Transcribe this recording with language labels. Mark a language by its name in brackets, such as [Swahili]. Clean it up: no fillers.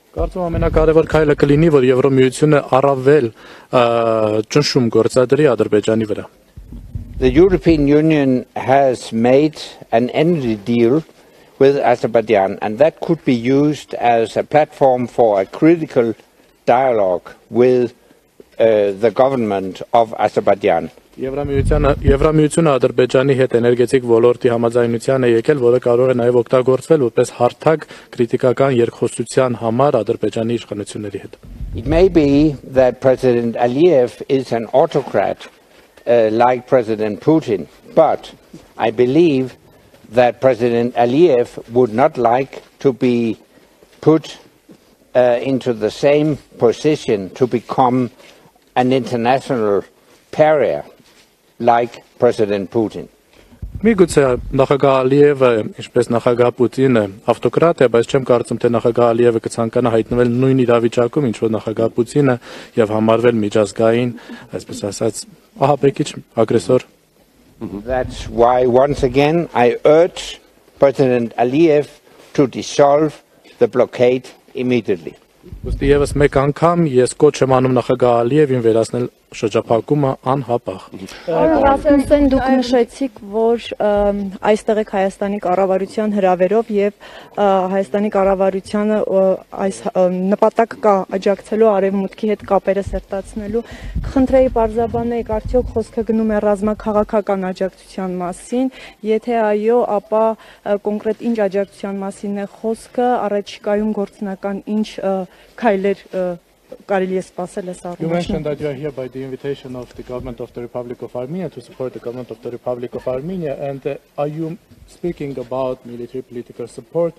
[Armenian] Կարծում ամենակարևոր քայլը կլինի, որ Եվրոմիությունը առավել ճնշում գործադրի Ադրբեջանի վրա. [English] The European Union has made an energy deal with Azerbaijan, and that could be used as a platform for a critical dialogue with the government of Azerbaijan. [Armenian] Եվրամիությունը Ադրբեջանի հետ էներգետիկ ոլորտի համաձայնության է եկել, որը կարող է նաև օգտագործվել որպես հարթակ քրիտիկական երկխոսության համար Ադրբեջանի իշխանությունների հետ. [English] It may be that President Ալիև is an autocrat like President Putin, but I believe that President Ալիև would not like to be put into the same position to become an international pariah like President Putin. [Armenian] Միգուցե նախագահ Ալիևը, ինչպես նախագահ Պուտինը, ավտոկրատ է, բայց չեմ կարծում, թե նախագահ Ալիևը կցանկանա հայտնվել նույն իրավիճակում, ինչ որ նախագահ Պուտինը եւ համարվել միջազգային, այսպես ասած, ահաբեկիչ, ագրեսոր. [English] That's why once again I urge President Ալիև to dissolve the blockade immediately. [Armenian] Ուստի եւս մեկ անգամ ես կոչ եմ անում նախագահ Ալիևին վերացնել շրջափակումը անհապաղ. Rasmussen, դուք նշեցիք, որ այստեղ եք Հայաստանի կառավարության հրավերով եւ Հայաստանի կառավարությանը այս նպատակ կա աջակցելու արևմուտքի հետ կապերը սերտացնելու. Խնդրեի բարձրաբանեիք, արդյոք խոսքը գնում է ռազմաքաղաքական աջակցության մասին, եթե այո, ապա կոնկրետ ինչ աջակցության մասին է խոսքը, առաջիկայում գործնական ինչ քայլեր կարելի է սպասել այս առումով. [English] You mentioned that you are here by the invitation of the government of the Republic of Armenia to support the government of the Republic of Armenia, and are you speaking about military political support?